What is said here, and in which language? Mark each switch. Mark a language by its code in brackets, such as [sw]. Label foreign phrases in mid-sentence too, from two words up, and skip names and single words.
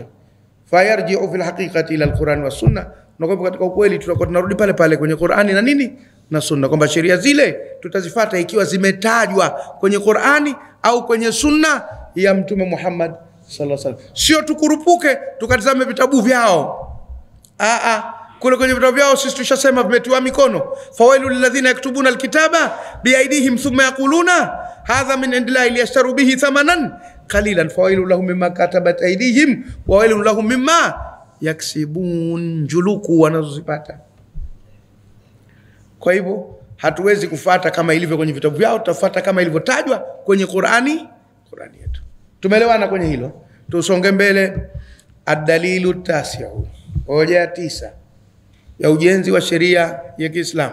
[ar] فيرجع في الحقيقة إلى القرآن وسنة, [sw] na kwa katika ukweli tutakuwa tunarudi pale pale kwenye Qur'ani na nini na sunna, kwamba sheria zile tutazifuata ikiwa zimetajwa kwenye Qur'ani au kwenye sunna ya mtume Muhammad [ar] صلى الله عليه وسلم. [sw] Sio tukurupuke tukatazame vitabu vyao. Kule kwenye vitabu vyao sisi tushasema vimetiwa mikono. [ar] فويل للذين يكتبون الكتاب بأيديهم ثم يقولون هذا من عند الله ليشتروا به ثمنا قليلا فويل لهم مما كتبت أيديهم وويل لهم مما يكسبون, [sw] juluku wanazozipata. Kwa hivyo hatuwezi kufuata kama ilivyo kwenye vitabu vyao, tutafuata kama ilivyotajwa kwenye Qur'ani yetu. Tumeelewana kwenye hilo? Tusonge mbele. [ar] الدليل التاسع, [sw] hoja 9 ya ujenzi wa sheria ya Kiislamu.